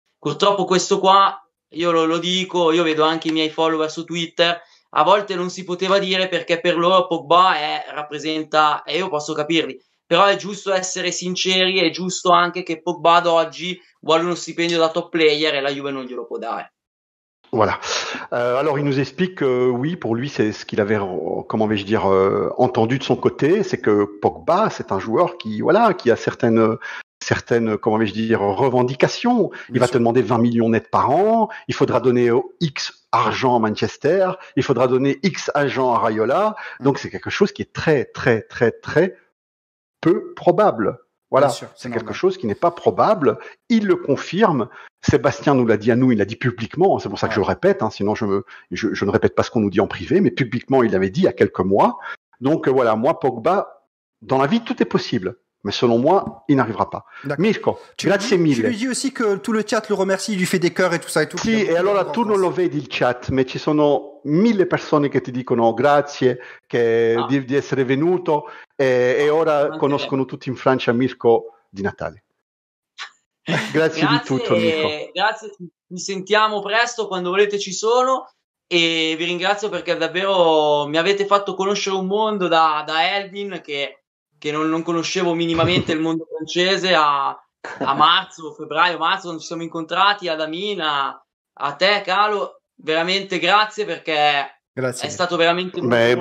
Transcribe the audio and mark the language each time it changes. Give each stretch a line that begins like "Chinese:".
Italian: Purtroppo questo qua, io lo dico, io vedo anche i miei follower su Twitter, a volte non si poteva dire perché per loro Pogba rappresenta, e io posso capirli, però è giusto essere sinceri, è giusto anche che Pogba ad oggi vuole uno stipendio da top player e la Juve non glielo può dare.
French: Voilà. Alors il nous explique que oui, pour lui, c'est ce qu'il avait, comment vais-je dire, entendu de son côté, c'est que Pogba, c'est un joueur qui a certaines, comment vais-je dire, revendications. Il va te demander 20 millions nets par an, il faudra donner X argent à Manchester, il faudra donner X argent à Raiola. Donc c'est quelque chose qui est très, très, très, très peu probable. Voilà, c'est quelque chose qui n'est pas probable. Il le confirme. Sébastien nous l'a dit à nous, il l'a dit publiquement. C'est pour ça que je le répète. Sinon, je ne répète pas ce qu'on nous dit en privé, mais publiquement, il l'avait dit il y a quelques mois. Donc voilà, moi, Pogba, dans la vie, tout est possible. Mais selon moi, il n'arrivera pas.
Italian: Mirko, grazie mille.
French: Tu lui dis aussi que tout le chat le remercie, il lui fait des cœurs et tout ça et tout.
Italian: Sì, e allora tu non lo vedi il chat, ma ci sono 1000 persone che ti dicono grazie di essere venuto, e ora conoscono tutti in Francia Mirko di Natale. Grazie di tutto, Mirko. Grazie, ci sentiamo presto, quando volete ci sono, e vi ringrazio perché davvero mi avete fatto conoscere un mondo da Elvin che non conoscevo minimamente, il mondo francese, a febbraio-marzo, quando ci siamo incontrati ad Amina, a te Calo, veramente grazie perché è stato veramente molto